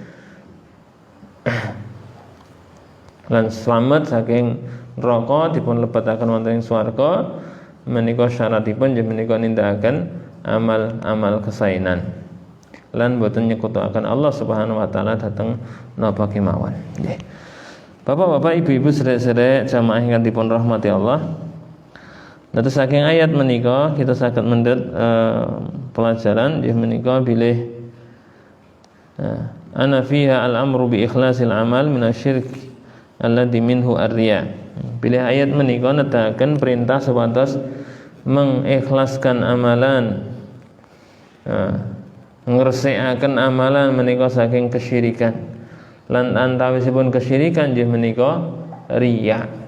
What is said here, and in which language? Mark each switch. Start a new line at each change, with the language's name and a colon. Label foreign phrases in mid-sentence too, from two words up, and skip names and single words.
Javanese: lan slamet saking neraka dipun lebetaken wonten ing swarga menika syaratipun nggih menika nindakaken amal-amal kesainan lan boten nyekutakaken Allah
Arabic: سبحانه وتعالى
Javanese: dhateng napa kemawon. Nggih. Bapak-bapak, ibu-ibu, sedherek-sedherek jamaah ingkang dipun rahmati Allah. Dados saking ayat menika kita saged mendhet pelajaran nggih menika bilih
Arabic: أن فيها الأمر بإخلاص العمل من الشرك الذي منه الرياء.
Javanese: Bilih ayat menika nedahaken perintah supados mengikhlaskan amalan, ngresikaken amalan menika saking kesyirikan. Lan antawisipun kesyirikan nggih menika riya.